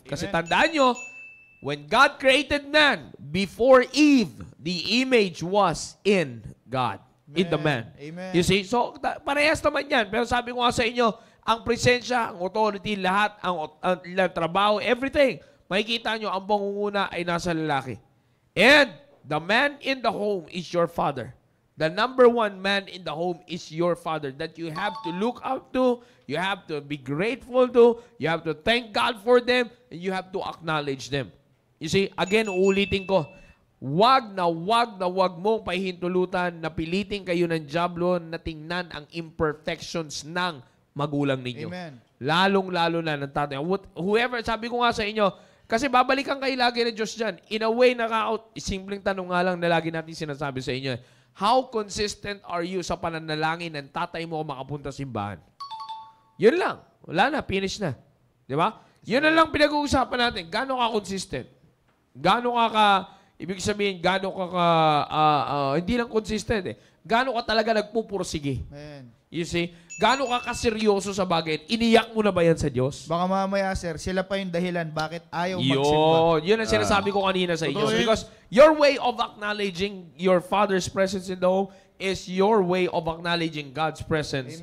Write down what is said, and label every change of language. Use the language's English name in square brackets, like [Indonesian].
[Filipino] Kasi tandaan nyo, [English] when God created man, before Eve, the image was in God, in the man. Amen. You see? So, [Filipino] parehas naman yan. Pero sabi ko nga sa inyo, ang presensya, ang authority, lahat, ang trabaho, everything, makikita nyo, ang pangunguna ay nasa lalaki. [English] And the man in the home is your father. The number one man in the home is your father that you have to look up to, you have to be grateful to, you have to thank God for them, and you have to acknowledge them. You see, again, [Filipino] uulitin ko, wag mong pahihintulutan na pilitin kayo ng diablo na tingnan ang imperfections ng magulang ninyo. [English] Amen. [Filipino] Lalong-lalo na ng tatay. Whoever, sabi ko nga sa inyo, kasi babalikan kayo lagi ng Diyos dyan. [English] In a way, [Filipino] simpleng tanong nga lang na lagi natin sinasabi sa inyo. [English] How consistent are you [Filipino] sa pananalangin ng tatay mo makapunta sa simbahan? Yun lang. Wala na. Finish na. Di ba? Yun na lang pinag-uusapan natin. Gano'n ka consistent? Gano'n ibig sabihin, gano'n ka hindi lang consistent eh. Gano'n ka talaga nagpupursige? [English] Amen. You see? [Filipino] Gano'n ka kaseryoso sa bagay? Iniyak mo na ba yan sa Diyos? Baka mamaya, sir, sila pa yung dahilan bakit ayaw magsimba. Yun ang sinasabi ko kanina sa inyo. Totoo yun. [English] Because your way of acknowledging your Father's presence in the home is your way of acknowledging God's presence